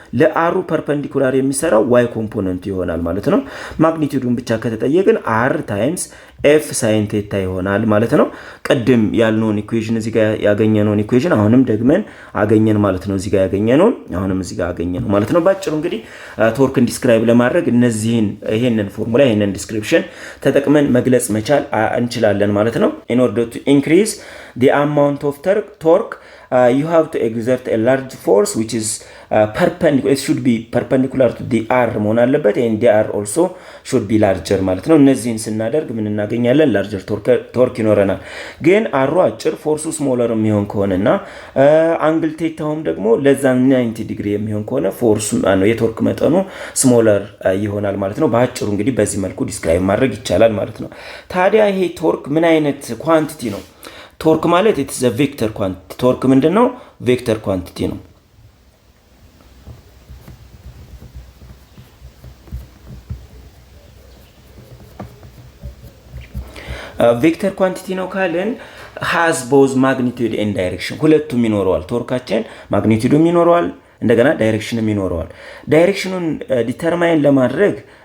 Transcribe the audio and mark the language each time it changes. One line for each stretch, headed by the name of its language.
Amharic: ለአሩ ፐርፔንዲኩላር የሚሰራው y ኮምፖነንት ይሆናል ማለት ነው። ማግኒቲዩድን ብቻ ከተጠየቅን r ታይምስ f sin theta ይሆናል ማለት ነው። ቀደም ያልነውን ኢኩዌሽን እዚህ ጋር ያገኘነውን ኢኩዌሽን አሁንም ደግመን አገኘን ማለት ነው። እዚህ ጋር ያገኘነውን አሁንም እዚህ ጋር አገኘነው ማለት ነው። ባጭሩ እንግዲህ ቶርክን ዲስክራይብ ለማድረግ ይሄንን ፎርሙላ ይሄንን ዲስክሪፕሽን ተጠቅመን መግለጽ መቻል እንችላለን ማለት ነው።
English: in order to increase the amount of torque you have to exert a large force which is perpendicular, it should be perpendicular to dr
Amharic: መሆን አለበት
English: and dr also should be larger
Amharic: ማለት ነው። እነዚህን ስናደርግ ምን እናገኛለን? larger ቶርክ ይኖረናል። ግን አሩ አጭር ፎርሱ ስሞለር የሚሆን ከሆነና አንግል ቴታውም ደግሞ ለዛ 90 ዲግሪ የሚሆን ከሆነ ፎርሱ የቶርክ መጠኑ ስሞለር ይሆናል ማለት ነው። በአጭሩ እንግዲህ በዚህ መልኩ ዲስክራይብ ማድረግ ይቻላል ማለት ነው። ታዲያ ይሄ ቶርክ ምን አይነት ኳንቲቲ ነው? ቶርክ ማለት
English: it is a vector quantity.
Amharic: ቶርክ ምንድነው? ቬክተር ኳንቲቲ ነው። ቬክተር ኳንቲቲ ነው ካልን
English: has both magnitude and direction
Amharic: ሁለቱም ይኖረዋል። ቶርካችን ማግኒቲዩድም ይኖረዋል እንደገና ዳይሬክሽንም ይኖረዋል። ዳይሬክሽኑን ዲተርማይን ለማድረግ